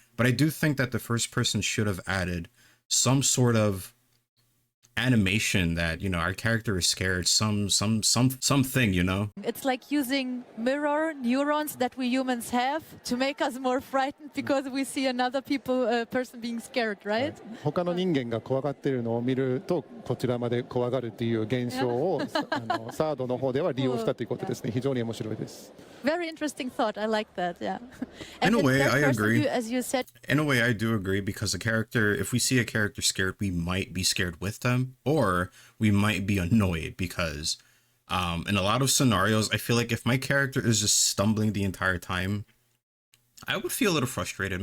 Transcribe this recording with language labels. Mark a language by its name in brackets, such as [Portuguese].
[English] But I do think that the first person should have added some sort of animation that, our character is scared, something. It's like using mirror neurons that we humans have to make us more frightened because we see another person being scared, right? [Japanese] 他の人間が怖がっているのを見るとこちらまで怖がるっていう現象をサードの方では利用したということですね。非常に面白いです。 [English] Very interesting thought. I like that. Yeah. In a way, third I person, agree. as you said, In a way, I do agree, because if we see a character scared, we might be scared with them, or we might be annoyed because in a lot of scenarios, I feel like if my character is just stumbling the entire time, I would feel a little frustrated.